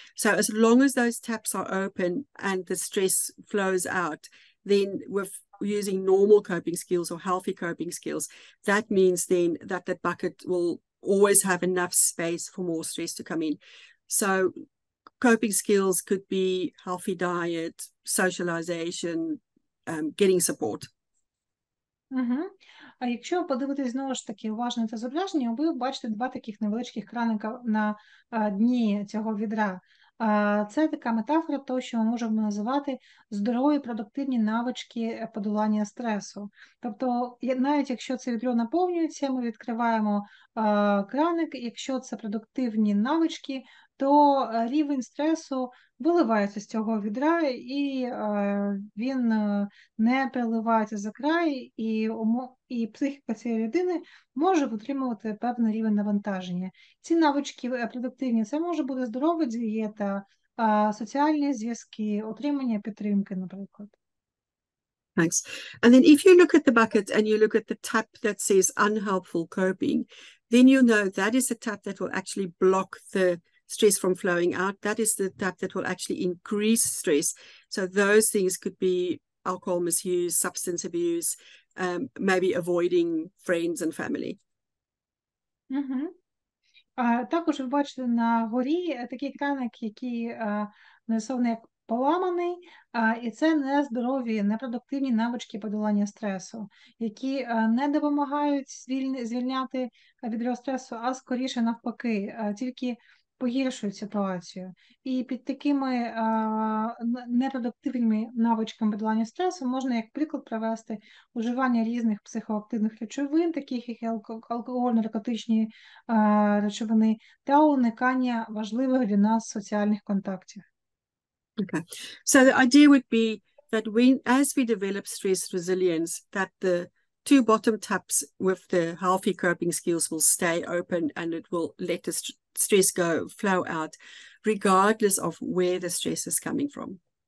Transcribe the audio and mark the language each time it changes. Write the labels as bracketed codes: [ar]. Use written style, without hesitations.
[en] So as long as those taps are open and the stress flows out, then with using normal coping skills or healthy coping skills, that means then that the bucket will always have enough space for more stress to come in. So coping skills could be healthy diet, socialization, getting support. [uk] А якщо подивитись знову ж таки уважно це зображення, ви бачите два таких невеличких краника на дні цього відра. Це така метафора того, що ми можемо називати здорові продуктивні навички подолання стресу. Тобто, навіть якщо це відро наповнюється, ми відкриваємо краник, якщо це продуктивні навички, то рівень стресу виливається з цього відра, і він не переливається за край, і психіка цієї людини може витримувати певний рівень навантаження. Ці навички продуктивні, це може бути здорова дієта, соціальні зв'язки, отримання підтримки, наприклад. [en] Thanks. And then if you look at the bucket and you look at the tap that says unhelpful coping, then you know that is a tap that will actually block the stress from flowing out. That is the tap that will actually increase stress. So those things could be alcohol misuse, substance abuse, maybe avoiding friends and family. [uk] Також ви бачите на горі такий краник, який нарисований як поламаний, і це нездорові, непродуктивні навички подолання стресу, які не допомагають звільняти від стресу, а скоріше навпаки, тільки погіршують ситуацію. І під такими непродуктивними навичками подолання стресу можна, як приклад, привести уживання різних психоактивних речовин, таких як алкоголь, наркотичні речовини, та уникання важливих для нас соціальних контактів. [en] Okay, so the idea would be that as we develop stress resilience, that the two bottom taps with the healthy coping skills will stay open and it will let the stress flow out, regardless of where the stress is coming from.